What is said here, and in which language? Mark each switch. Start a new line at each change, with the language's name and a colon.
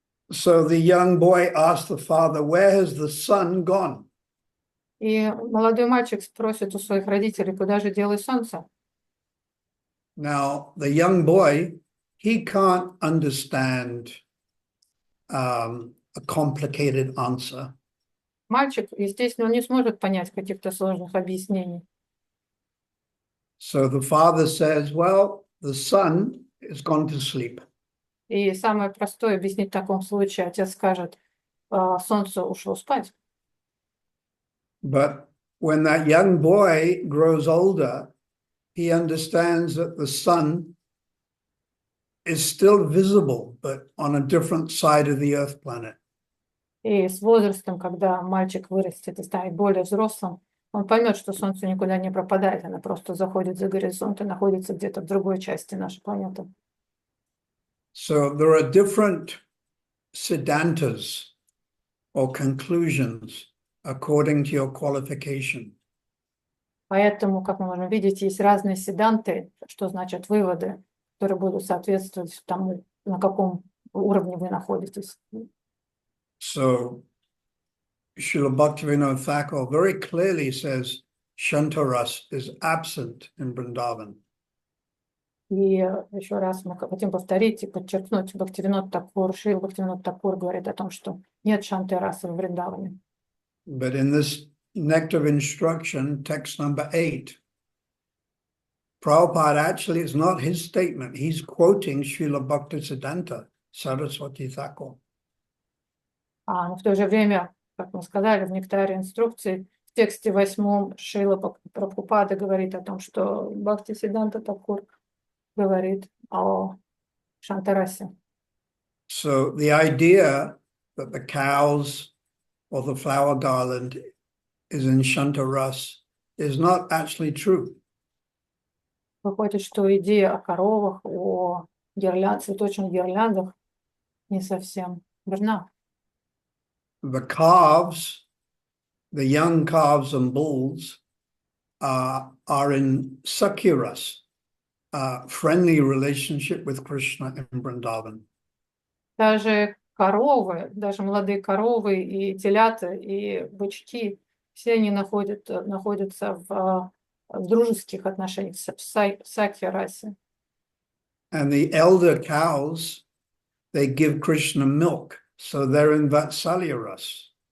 English: So the young boy asks the father, "Where has the sun gone?"
Russian: И молодой мальчик спросит у своих родителей, куда же делось солнце?
English: Now, the young boy, he can't understand a complicated answer.
Russian: Мальчик, естественно, он не сможет понять каких-то сложных объяснений.
English: So the father says, "Well, the sun has gone to sleep."
Russian: И самое простое объяснить в таком случае, отец скажет, солнце ушло спать.
English: But when that young boy grows older, he understands that the sun is still visible, but on a different side of the Earth planet.
Russian: И с возрастом, когда мальчик вырастет и станет более взрослым, он поймет, что солнце никуда не пропадает, оно просто заходит за горизонт и находится где-то в другой части нашей планеты.
English: So there are different siddhantas or conclusions according to your qualification.
Russian: Поэтому, как мы можем видеть, есть разные седанты, что значит выводы, которые будут соответствовать тому, на каком уровне вы находитесь.
English: So Srila Bhaktivinoda Thakur very clearly says Shantaras is absent in Vrindavan.
Russian: И еще раз мы хотим повторить и подчеркнуть, Бхактивинод Такур, Шрила Бхактивинод Такур говорит о том, что нет шанты расы в Вриндаване.
English: But in this Nectar of Instruction, text number 8, Prabhupada actually, it's not his statement. He's quoting Srila Bhaktisiddhanta Saraswati Thakur.
Russian: Но в то же время, как мы сказали, в нектаре инструкции, в тексте 8 Шрила Прабхупада говорит о том, что Бхактисиддханта Такур говорит о Шантарасе.
English: So the idea that the cows or the flower garland is in Shantaras is not actually true.
Russian: Выходит, что идея о коровах, о цветочных гирляндах не совсем верна.
English: The calves, the young calves and bulls are in Sakyaras, friendly relationship with Krishna in Vrindavan.
Russian: Даже коровы, даже молодые коровы и телята, и бычки, все они находятся в дружеских отношениях в Сакья-расе.
English: And the elder cows, they give Krishna milk, so they're in Vatsalya ras.